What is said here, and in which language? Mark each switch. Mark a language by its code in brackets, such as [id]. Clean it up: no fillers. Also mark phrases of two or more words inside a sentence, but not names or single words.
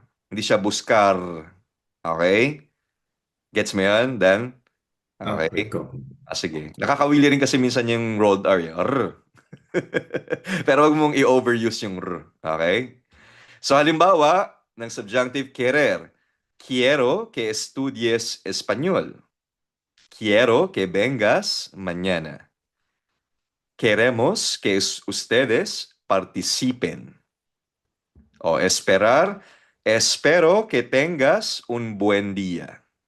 [tl] Hindi siya buskar. Okay? Gets mo yan, Dan? [en] Okay, Okay. go. [tl] Sige. Nakakawili rin kasi minsan yung [en] rolled R. [tl] Yung R. Pero wag mong i-overuse yung R. Okay? So halimbawa, ng subjunctive querer. [es] Quiero que estudies español. Quiero que vengas mañana. Queremos que ustedes participen. O esperar. Espero que tengas un buen día.